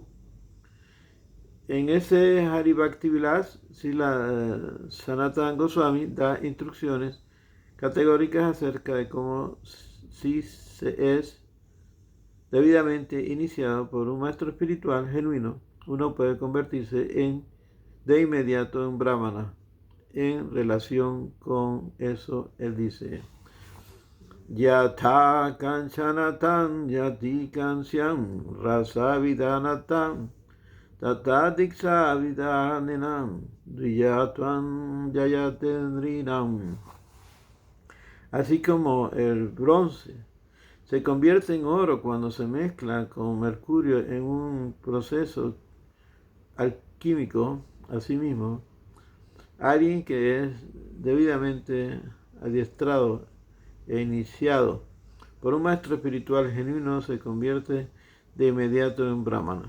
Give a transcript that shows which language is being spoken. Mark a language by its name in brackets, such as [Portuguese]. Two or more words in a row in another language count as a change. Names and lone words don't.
[Spanish] En ese Hari Bhakti Vilas, Sanatana Goswami da instrucciones categóricas acerca de cómo, si se es debidamente iniciado por un maestro espiritual genuino, uno puede convertirse de inmediato en brahmana. En relación con eso, él dice: [Sanskrit] Yatha kanchanatam yati kansyam rasavidanatam tata diksha vidanenam dviyatvam yayatendrinam. [Spanish] Así como el bronce se convierte en oro cuando se mezcla con mercurio en un proceso alquímico, asimismo, alguien que es debidamente adiestrado e iniciado por un maestro espiritual genuino se convierte de inmediato en brahmana.